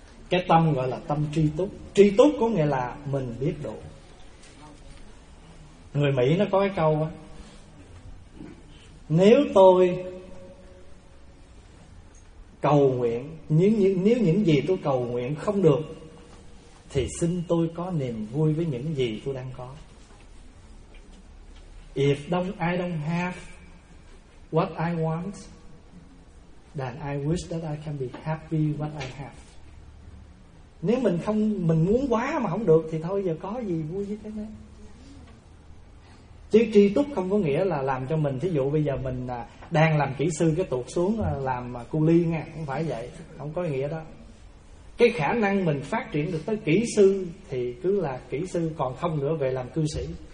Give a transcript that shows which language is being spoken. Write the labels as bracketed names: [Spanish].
[Vietnamese] Cái tâm gọi là tâm tri túc. Tri túc có nghĩa là mình biết độ. Người Mỹ nó có cái câu á, nếu tôi cầu nguyện, nếu những gì tôi cầu nguyện không được thì xin tôi có niềm vui với những gì tôi đang có. [English] If I don't have what I want, then I wish that I can be happy what I have. [Vietnamese] Nếu mình không, mình muốn quá mà không được thì thôi giờ có gì vui với cái đấy. Chứ tri túc không có nghĩa là làm cho mình, thí dụ bây giờ mình đang làm kỹ sư cái tuột xuống làm cu li nha, không phải vậy, không có nghĩa đó. Cái khả năng mình phát triển được tới kỹ sư thì cứ là kỹ sư, còn không nữa về làm cư sĩ.